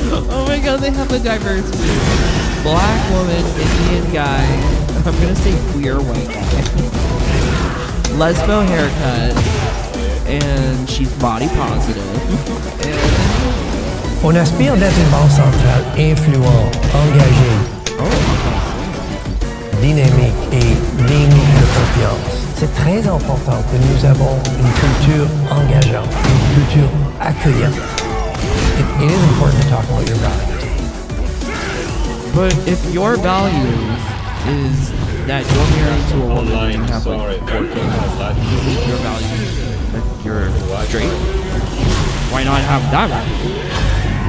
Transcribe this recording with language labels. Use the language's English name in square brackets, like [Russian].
[English] Oh my god, they have a diverse group. Black woman, Indian guy, I'm gonna say queer white guy. Lesbo haircut, and she's body positive. [French] On aspire d'être une banque centrale influente, engagée, dynamique et digne de confiance. C'est très important que nous avons une culture engageante, une culture accueillante. [English] It is important to talk about your values. But if your values is that you're married to a woman and you have like 4 kids, your values that you're straight, why not have that value?